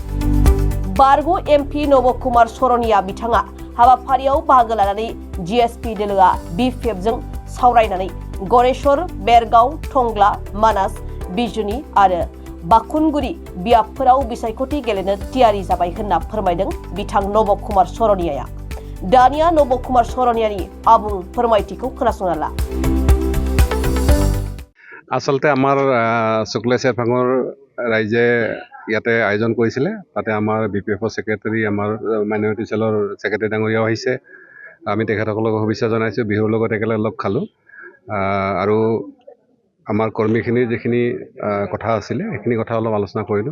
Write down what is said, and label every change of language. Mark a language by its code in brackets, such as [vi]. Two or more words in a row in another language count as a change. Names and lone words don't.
[brx] बारग' MP नब कुमार सरनिया बिथाङा हाबाफारियाव बाहागो लानानै GSP दोलोआ BFF जों सावरायनानै गरेश्वर, बेरगाव, टंग्ला, मानास, बिजुनि आरो बाखुनगुरि बियाबफोराव बिसायख'थि गेलेनो थियारि जाबाय होनना फोरमायदों बिथां नब कुमार सरनियाया। दानिया नब कुमार सरनियानि आबुं फोरमायथिखौ खोनासंना ला। [as] আচলতে আমাৰ সুক্লেশ্বৰ চেৰফাঙৰ ৰাইজে ইয়াতে আয়োজন কৰিছিলে। তাতে আমাৰ BPFৰ সেক্ৰেটাৰী, আমাৰ মাইনৰিটি সেলৰ সেক্ৰেটাৰী ডাঙৰীয়াও আহিছে। আমি তেখেতসকলক শুভেচ্ছা জনাইছোঁ। বিহুৰ লগত একেলগে লগ খালোঁ আৰু আমাৰ কৰ্মীখিনিৰ যিখিনি কথা আছিলে সেইখিনি কথা অলপ আলোচনা কৰিলোঁ।